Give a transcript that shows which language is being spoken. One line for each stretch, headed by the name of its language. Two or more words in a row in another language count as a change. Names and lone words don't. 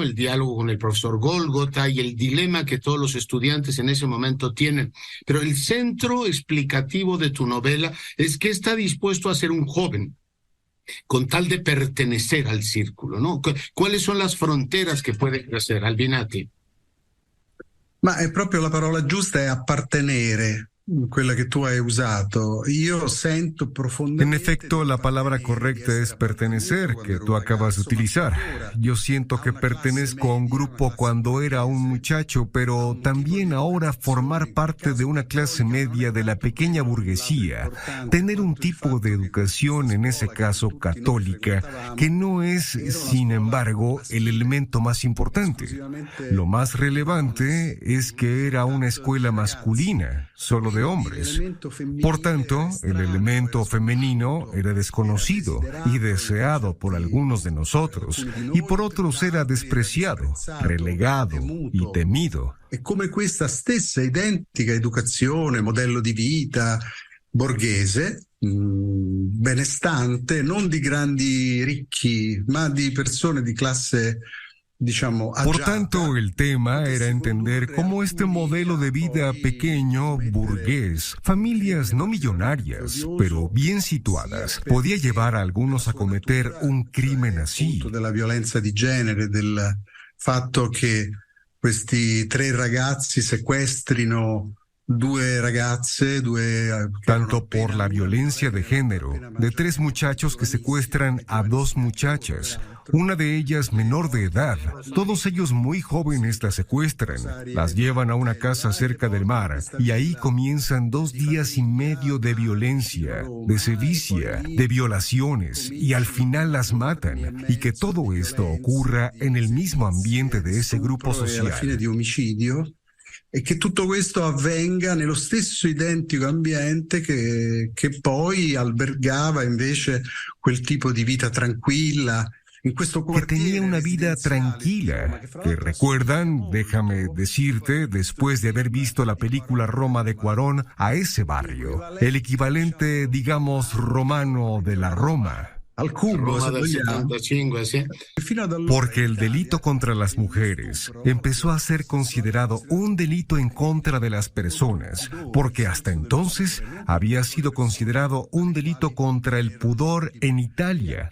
Spanish: El diálogo con el profesor Gólgota y el dilema que todos los estudiantes en ese momento tienen. Pero el centro explicativo de tu novela es qué está dispuesto a hacer un joven con tal de pertenecer al círculo, ¿no? ¿Cuáles son las fronteras que puede crecer, Albinati?
Italian: Ma è proprio la parola giusta, è appartenere, quella che tu hai usato. Io sento profondamente.
Spanish: En efecto, la palabra correcta es pertenecer, que tú acabas de utilizar. Yo siento que pertenezco a un grupo cuando era un muchacho, pero también ahora formar parte de una clase media de la pequeña burguesía, tener un tipo de educación, en ese caso católica, que no es, sin embargo, el elemento más importante. Lo más relevante es que era una escuela masculina, solo de hombres. Por tanto, el elemento femenino era desconocido y deseado por algunos de nosotros, y por otros era despreciado, relegado y temido.
Italian: E come questa stessa identica educazione, modello di vita borghese, benestante, non di grandi ricchi, ma di persone di classe,
Spanish: Por tanto, el tema era entender cómo este modelo de vida pequeño, burgués, familias no millonarias, pero bien situadas, podía llevar a algunos a cometer un crimen así.
Italian: De la violenza di genere, del fatto che questi 3 ragazzi sequestrino 2 ragazze,
Spanish: tanto por la violencia de género, de 3 muchachos que secuestran a 2 muchachas, una de ellas menor de edad. Todos ellos muy jóvenes las secuestran, las llevan a una casa cerca del mar y ahí comienzan 2 días y medio de violencia, de sevicia, de violaciones y al final las matan. Y que todo esto ocurra en el mismo ambiente de ese grupo social.
Italian: E che tutto questo avvenga nello stesso identico ambiente che poi albergava invece quel tipo di vita tranquilla.
Spanish: Que tenía una vida tranquila, que recuerdan, déjame decirte, después de haber visto la película Roma de Cuarón, a ese barrio, el equivalente, digamos, romano de la Roma. Al cubo, Porque el delito contra las mujeres empezó a ser considerado un delito en contra de las personas, porque hasta entonces había sido considerado un delito contra el pudor en Italia.